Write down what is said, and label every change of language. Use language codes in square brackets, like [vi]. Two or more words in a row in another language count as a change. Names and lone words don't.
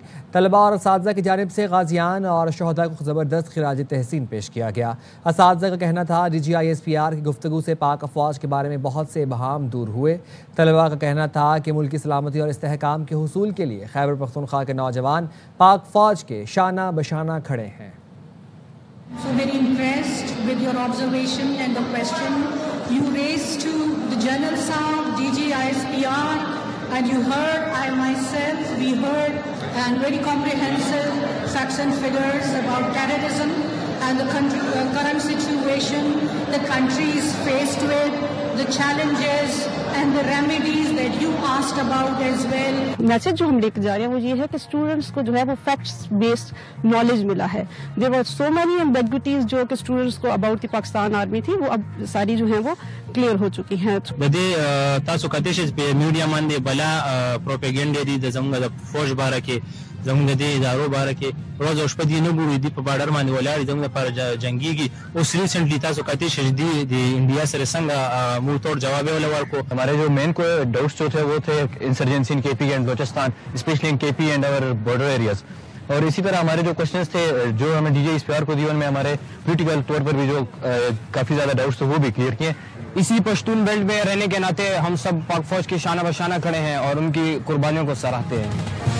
[ur] طلبہ اور اساتذہ کی جانب سے غازیان اور شہداء کو زبردست خراج تحسین پیش کیا گیا. اساتذہ کا کہنا تھا DGISPR کی گفتگو سے پاک افواج کے بارے میں بہت سے ابہام دور ہوئے. طلبہ کا کہنا تھا کہ ملکی سلامتی اور استحکام کے حصول کے لیے خیبر پختونخوا کے نوجوان پاک فوج کے شانہ بشانہ کھڑے ہیں. [en] So very impressed with your observation and the question you raised to the General Saab, DGISPR, and you heard, I myself, we heard, and very comprehensive facts and figures about terrorism and the current situation the country is faced with, the challenges and the remedies that you asked about as well. [ur] میسج جو ہم لے کے جا رہے ہیں وہ یہ ہے کہ اسٹوڈنٹس کو جو ہے وہ [en] facts based knowledge [ur] ملا ہے. [en] there are so many ambiguities [ur] جو کہ اسٹوڈنٹس کو [en] about the Pakistan Army [ur] تھی وہ اب ساری جو ہیں وہ کلیئر ہو چکی ہیں. [ps] بدی تاسو کتیش پہ میڈیا باندې بلا پروپیګنډا دي د زموږ د فوج باره کې زموږ د ادارو باره کې روز او شپه دي نه ګوري دي په بارډر باندې ولاړ زموږ لپاره جنگيږي. اوس ریسنټلی تاسو کتیش دي د انډیا سره څنګه مو توڑ جواب ورکو. [ur] ہمارے جو مین کو ڈاؤٹس جو تھے وہ تھے [en] insurgency in KP and Balochistan, especially in KP and [ur] اور [en] border areas. [ur] اور اسی طرح ہمارے جو کوشچنس تھے جو ہمیں DGISPR کو دیے ان میں ہمارے پولیٹیکل طور پر بھی جو کافی زیادہ ڈاؤٹس تھے وہ بھی کلیئر کیے. اسی پشتون بیلٹ میں رہنے کے ناطے ہم سب پاک فوج کے شانہ بشانہ کھڑے ہیں اور ان کی قربانیوں کو سراہتے ہیں.